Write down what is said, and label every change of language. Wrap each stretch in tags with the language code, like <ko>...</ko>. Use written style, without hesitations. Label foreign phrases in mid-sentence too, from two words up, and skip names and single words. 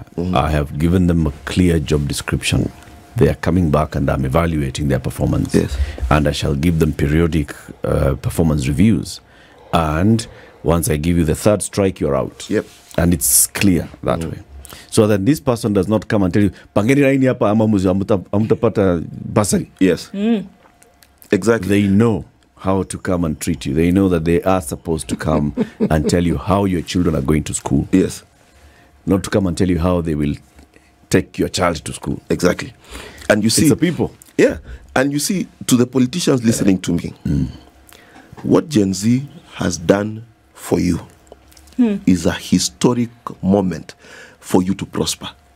<en>I have given them a clear job description. They are coming back and I'm evaluating their performance. Yes. And I shall give them periodic performance reviews. And once I give you the third strike, you're out. Yep. And it's clear that way. So that this person does not come and tell you,</en> <sw>Pangeni raini hapa ama amutapata basari.</sw> <en>Yes. Exactly. They know how to come and treat you. They know that they are supposed to come and tell you how your children are going to school. Yes. Not to come and tell you how they will take your child to school. Exactly. And you see, it's the people. Yeah. And you see, to the politicians listening to me, what Gen Z has done for you is a historic moment for you to prosper.</en>